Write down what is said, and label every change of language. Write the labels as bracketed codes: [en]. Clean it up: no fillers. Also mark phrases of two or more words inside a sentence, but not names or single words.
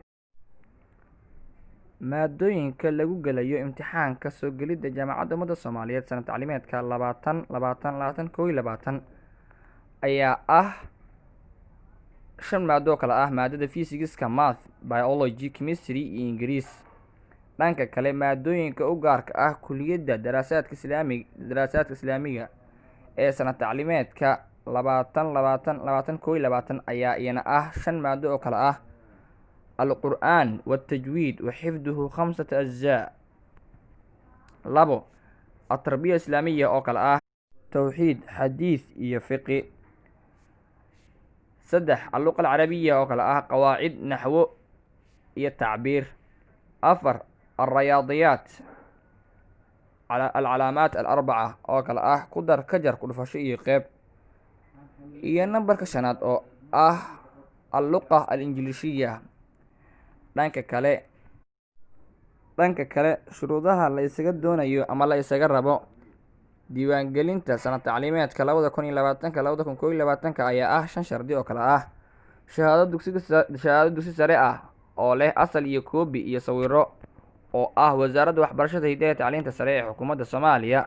[so] Maadooyinka lagu gelayo imtixaanka soo gelidda Jaamacadda Ummadda Soomaaliyeed sanad tacliimeedka 2020-2021 ayaa ah 5 maado oo kala ah maadada Physics-ka, [en] Math, Biology, Chemistry [so] iyo Ingiriis. Dhanka kale, maadooyinka u gaarka ah Kulliyadda Daraasaadka Islaamiga ee sanad tacliimeedka 2020-2021 ayaa iyana ah 5 maado oo kala ah [ar] القرآن والتجويد وحفظه 5 أجزاء. 2 التربية الإسلامية [so] oo kala ah [ar] توحيد، حديث iyo فقه. 3 اللغة العربية [so] oo kala ah [ar] قواعد، نحو iyo تعبير. [so] 4 [ar] الرياضيات، العلامات الأربعة [so] oo kala ah ku dar, ka jar, ku dhufasho iyo qeyb. iyo nambarka 5 oo ah [ar] اللغة الإنجليزية. [so] dhanka kale shuruudaha la isaga doonayo ama la isaga rabo diiwaangelinta sanad tacliimeedka 2020-2021 ayaa ah 5 shardi oo kala ah shahaado dugsi sare ah oo leh asal iyo koobi iyo sawiro oo ah Wasaaradda Waxbarashada iyo Tacliinta Sare ee Xukuumadda Soomaaliya.